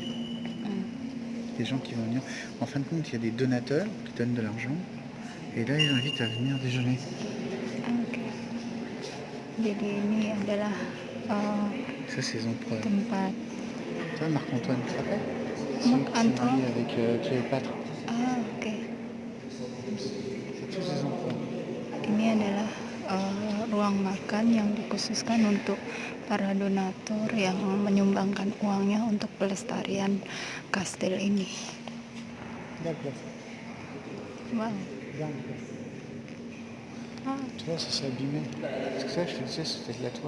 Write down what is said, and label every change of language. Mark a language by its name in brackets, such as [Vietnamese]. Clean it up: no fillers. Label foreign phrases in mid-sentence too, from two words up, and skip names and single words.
[French] Les gens qui vont venir. En fin de compte, il y a des donateurs qui donnent de l'argent. Et là, ils invitent à venir déjeuner. [Indonesian] Oke. Jadi ini adalah [French] Ça, c'est les empereurs. [Indonesian] tempat. [French] Tu vois, Marc-Antoine, tu te rappelles? Marc-Antoine. Avec Cléopâtre. [Indonesian] Ah, oke. [French] C'est tous les empereurs. [Indonesian] Ini adalah ruang makan yang dikhususkan untuk para donatur yang menyumbangkan uangnya untuk pelestarian kastil ini. Wow. Ah, [French] Tu vois, ça s'est abîmé. Parce que ça, je te disais, c'était de la toile.